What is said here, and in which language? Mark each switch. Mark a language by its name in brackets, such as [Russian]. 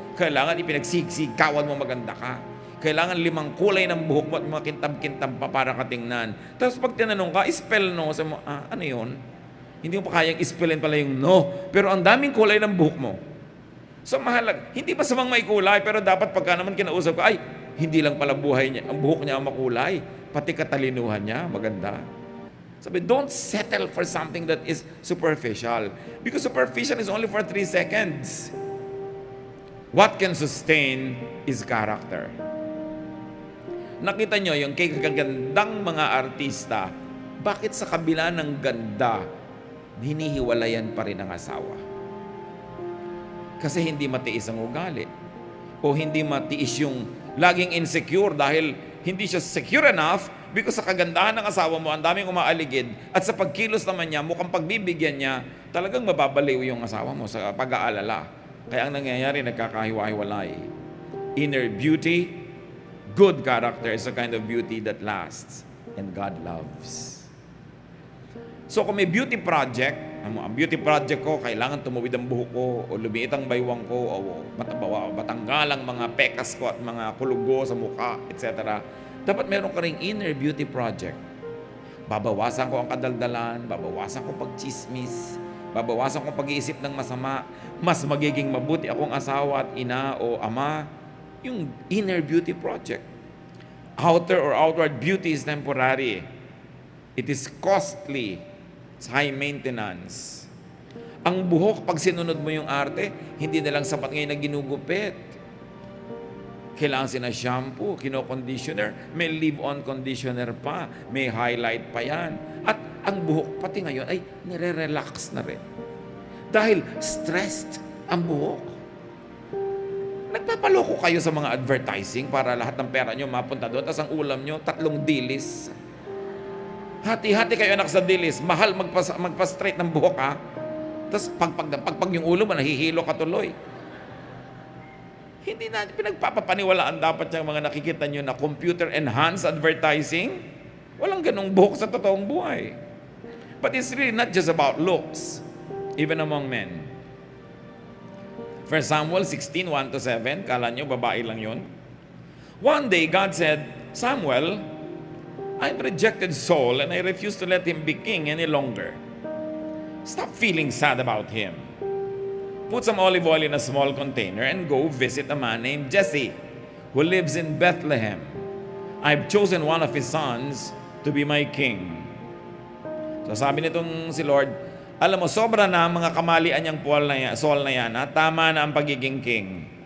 [Filipino] Kailangan ipinagsikawan mo maganda ka. Kailangan 5 kulay ng buhok mo at mga kintab-kintab pa para katingnan. Tapos pag tinanong ka, spell no. Sabi mo, ano yun? Hindi mo pa kayang spellin pala yung no. Pero ang daming kulay ng buhok mo. So mahalag. Hindi pa samang may kulay, pero dapat pagka naman kinausap ka, ay, hindi lang pala buhay niya, ang buhok niya ang makulay. Pati katalinuhan niya, maganda. [English] Sabi, don't settle for something that is superficial. Because superficial is only for 3 seconds. What can sustain is character. [Filipino] Nakita nyo yung kagagandang mga artista, bakit sa kabila ng ganda, hinihiwalayan pa rin ang asawa? Kasi hindi matiis ang ugali. O hindi matiis yung laging insecure dahil hindi siya [English] secure enough because [Filipino] sa kagandahan ng asawa mo, ang daming umaaligid at sa pagkilos naman niya, mukhang pagbibigyan niya, talagang mababaliw yung asawa mo sa pag-aalala. Kaya ang nangyayari, nagkakahiwa-hiwalay. [English] Inner beauty, good character is a kind of beauty that lasts and God loves. [Filipino] So kung may beauty project, ang beauty project ko, kailangan tumuwid ang buhok ko, o lumiit ang baywang ko, o matanggal ang mga pekas ko at mga kulugo sa mukha, etc. Dapat meron ka ring inner beauty project. Babawasan ko ang kadaldalan, babawasan ko pagchismis, babawasan ko pag-iisip ng masama, mas magiging mabuti akong asawa at ina o ama. Yung inner beauty project. [English] Outer or outward beauty is temporary. It is costly. It's high maintenance. [Filipino] Ang buhok, pag sinunod mo yung arte, hindi na lang sapat ngayon na ginugupit. Kailangan sina-shampoo, kino-conditioner, may leave-on conditioner pa, may highlight pa yan. At ang buhok, pati ngayon, ay nire-relax na rin. Dahil stressed ang buhok. Nagpapaloko kayo sa mga advertising para lahat ng pera nyo mapunta doon, tapos ang ulam nyo, 3 dilis. Hati-hati kayo anak sa dilis, mahal magpa-straight ng buhok ha. Tapos pagpag yung ulo mo, nahihilo ka tuloy. Hindi natin pinagpapapaniwalaan dapat yung mga nakikita nyo na computer-enhanced advertising. Walang ganong buhok sa totoong buhay. [English] But it's really not just about looks, even among men. 1 Samuel 16, 1-7, [Filipino] kala nyo babae lang yun. [English] One day, God said, Samuel, I've rejected Saul and I refuse to let him be king any longer. Stop feeling sad about him. Put some olive oil in a small container and go visit a man named Jesse who lives in Bethlehem. I've chosen one of his sons to be my king. [Filipino] So sabi nitong si Lord, alam mo, sobra na ang mga kamalian niyang Saul na yan. Tama na ang pagiging king.